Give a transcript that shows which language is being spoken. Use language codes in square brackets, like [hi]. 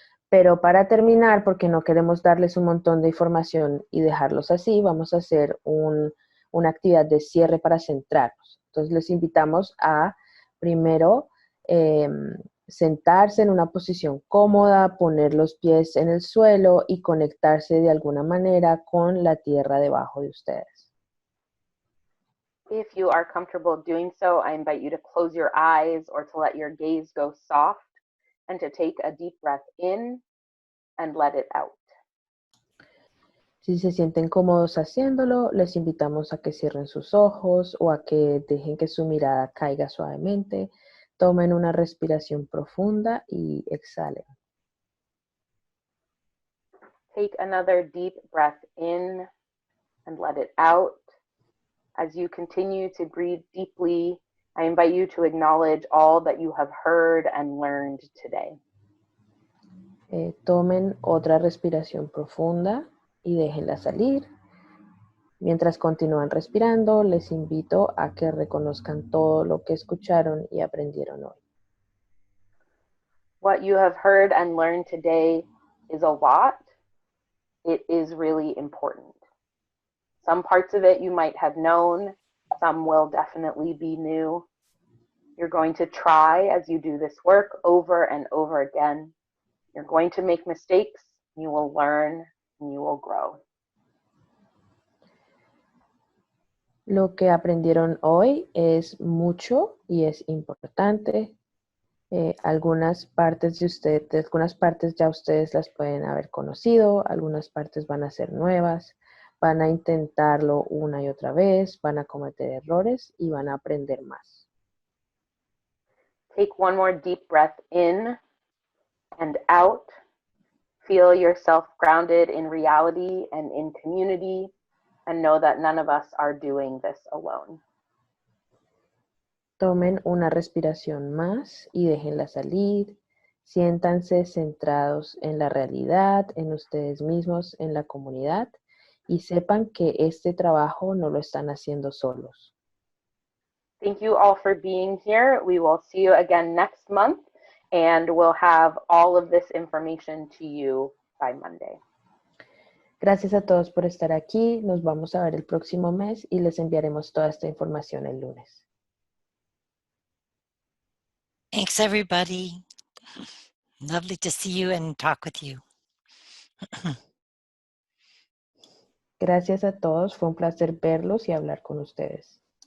[es] Pero para terminar, porque no queremos darles un montón de información y dejarlos así, vamos a hacer una actividad de cierre para centrarnos. Entonces les invitamos a primero sentarse en una posición cómoda, poner los pies en el suelo y conectarse de alguna manera con la tierra debajo de ustedes. [en] If you are comfortable doing so, I invite you to close your eyes or to let your gaze go soft and to take a deep breath in and let it out. [es] Si se sienten cómodos haciéndolo, les invitamos a que cierren sus ojos o a que dejen que su mirada caiga suavemente. Tomen una respiración profunda y exhalen. [en] Take another deep breath in and let it out. As you continue to breathe deeply, I invite you to acknowledge all that you have heard and learned today. [es] Tomen otra respiración profunda y déjenla salir. Mientras continúan respirando, les invito a que reconozcan todo lo que escucharon y aprendieron hoy. [en] What you have heard and learned today is a lot. It is really important. Some parts of it you might have known, some will definitely be new. You're going to try as you do this work over and over again. You're going to make mistakes, you will learn, and you will grow. [es] Lo que aprendieron hoy es mucho y es importante. Algunas partes ya ustedes las pueden haber conocido, algunas partes van a ser nuevas, van a intentarlo una y otra vez, van a cometer errores y van a aprender más. [en] Take one more deep breath in and out. Feel yourself grounded in reality and in community, and know that none of us are doing this alone. [es] Tomen una respiración más y déjenla salir. Siéntanse centrados en la realidad, en ustedes mismos, en la comunidad, y sepan que este trabajo no lo están haciendo solos. [en] Thank you all for being here. We will see you again next month, and we'll have all of this information to you by Monday. [es] Gracias a todos por estar aquí. Nos vamos a ver el próximo mes y les enviaremos toda esta información el lunes. [en] Thanks, everybody. Lovely to see you and talk with you. [es] Gracias a todos, fue un placer verlos y hablar con ustedes.